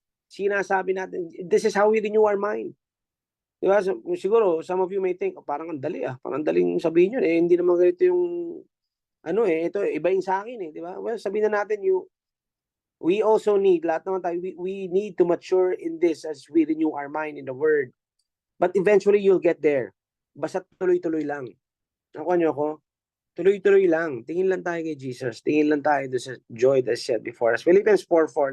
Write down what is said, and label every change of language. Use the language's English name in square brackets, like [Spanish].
[Filipino] Sinasabi natin, [English] this is how we renew our mind. [Filipino] Diba? So, siguro, [English] some of you may think, [Filipino] parang ang dali parang daling sabihin yun. Hindi naman ganito yung, ito, iba yung sa akin diba? [English] Well, [Filipino] sabihin na natin, [English] we also need, [Filipino] lahat naman tayo, [English] we need to mature in this as we renew our mind in the Word. But eventually, you'll get there. [Filipino] Basta tuloy-tuloy lang. Nakuha niyo ako? Tuloy-tuloy lang. Tingin lang tayo kay Jesus. Tingin lang tayo sa [English] joy that's set before us. [Filipino] Philippians 4:4.